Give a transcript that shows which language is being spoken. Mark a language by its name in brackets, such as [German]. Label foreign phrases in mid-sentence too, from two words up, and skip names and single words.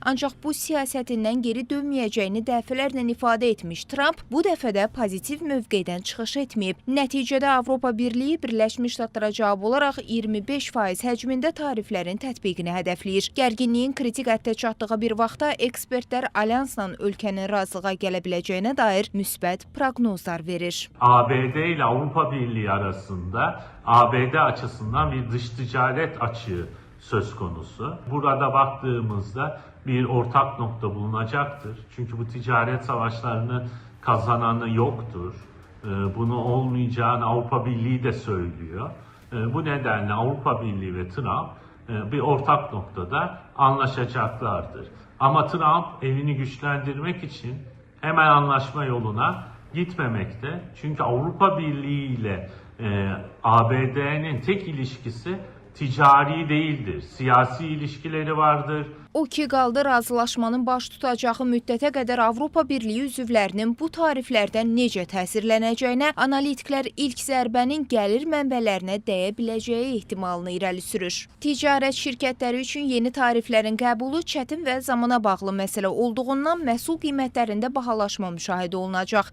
[Azerbaijani] Ancaq bu siyasətindən geri dönməyəcəyini dəfələrlə ifadə etmiş Trump bu dəfə də pozitiv mövqedən çıxış etməyib. Nəticədə Avropa Birliyi Birləşmiş Ştatlara cavab olaraq 25% həcmində tariflərin tətbiqini hədəfləyir. Gərginliyin kritik həddə çatdığı bir vaxtda ekspertlər alyansla ölkənin razılığa gələ biləcəyinə dair müsbət proqnozlar verir. [Turkish] ABD ile Avrupa Birliği arasında ABD açısından bir dış ticaret açığı söz konusu. Burada baktığımızda bir ortak nokta bulunacaktır. Çünkü bu ticaret savaşlarını kazananı yoktur. Bunu olmayacağını Avrupa Birliği de söylüyor. Bu nedenle Avrupa Birliği ve Trump bir ortak noktada anlaşacaklardır. Ama Trump elini güçlendirmek için hemen anlaşma yoluna gitmemekte. Çünkü Avrupa Birliği ile ABD'nin tek ilişkisi ticari değildir. Siyasi ilişkileri vardır. [Azerbaijani] O ki qaldı razılaşmanın baş tutacağı müddətə qədər Avropa Birliyi üzvlərinin bu tariflərdən necə təsirlənəcəyinə analitiklər ilk zərbənin gəlir mənbələrinə dəyə biləcəyi ehtimalını irəli sürür. Ticarət şirkətləri üçün yeni tariflərin qəbulu çətin və zamana bağlı məsələ olduğundan məhsul qiymətlərində bahalaşma müşahidə olunacaq.